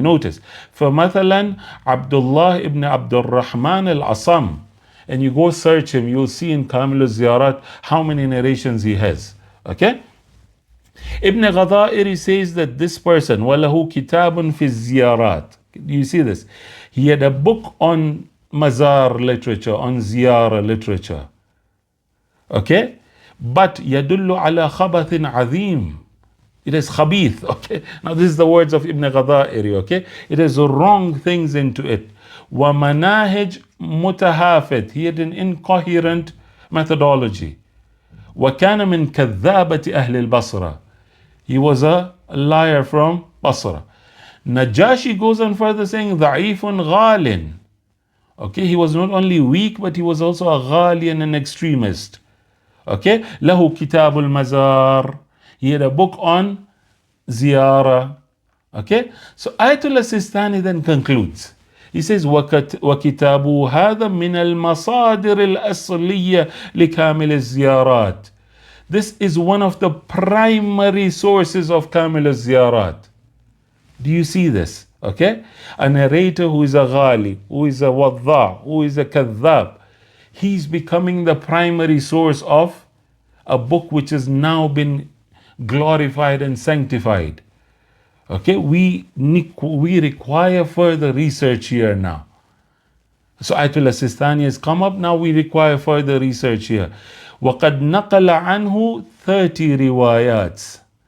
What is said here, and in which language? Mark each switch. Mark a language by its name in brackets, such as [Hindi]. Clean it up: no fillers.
[English] Notice, for mathalan, Abdullah ibn Abdul Rahman al-Asam, and you go search him, you'll see in Kamil al-Ziyarat how many narrations he has. Okay? Ibn Ghadairi says that this person, [Arabic] وَلَهُ كِتَابٌ فِي الزِّيَارَات. [English] Do you see this? He had a book on Mazar literature, on Ziyarah literature. Okay? But [Arabic] يَدُلُّ عَلَى خَبَثٍ عَظِيمٍ. [English] It is khabith. Okay? Now this is the words of Ibn Ghadairi. Okay? It has wrong things into it. [Arabic] وَمَنَاهِجْ مُتَهَافِتْ. [English] He had an incoherent methodology. [Arabic] وَكَانَ مِنْ كَذَّابَةِ أَهْلِ الْبَصْرَةِ. [English] He was a liar from Basra. Najashi goes on further saying, [Arabic] ضَعِيفٌ غَالٍ. [English] Okay, he was not only weak, but he was also a ghali and an extremist. Okay, [Arabic] له كتاب المزار. [English] He had a book on Ziyarah. Okay, so Ayatollah Sistani then concludes. He says, [Arabic] وكتابه هذا من المصادر الأصلية لكامل الزيارات. [English] This is one of the primary sources of Kamil al-Ziyarat. Do you see this? Okay? A narrator who is a ghali, who is a wadda, who is a kadhab, he's becoming the primary source of a book which has now been glorified and sanctified. Okay, we require further research here now. So Ayatollah Sistani has come up, now we require further research here. [Arabic] وَقَدْ نَقَلَ عَنْهُ 30 riwayats.